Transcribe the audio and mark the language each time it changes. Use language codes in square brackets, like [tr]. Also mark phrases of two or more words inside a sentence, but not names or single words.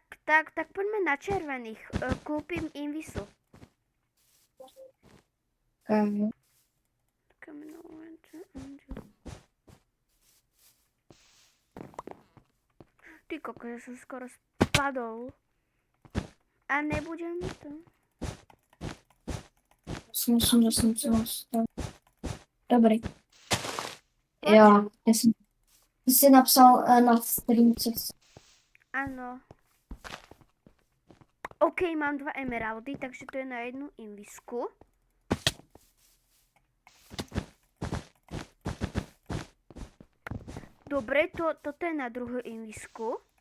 [sk] Tak poďme na červených. Kúpim invisu. Okay. Ty koko, ja som skoro spadol. A nebudem to. [cs] Musím dostat. Dobrý. Jo, ty jsi napsal na streamce. [sk] Áno. OK, mám 2 emeraldy, takže to je na jednu invisku. Dobre, toto je na druhú invisku.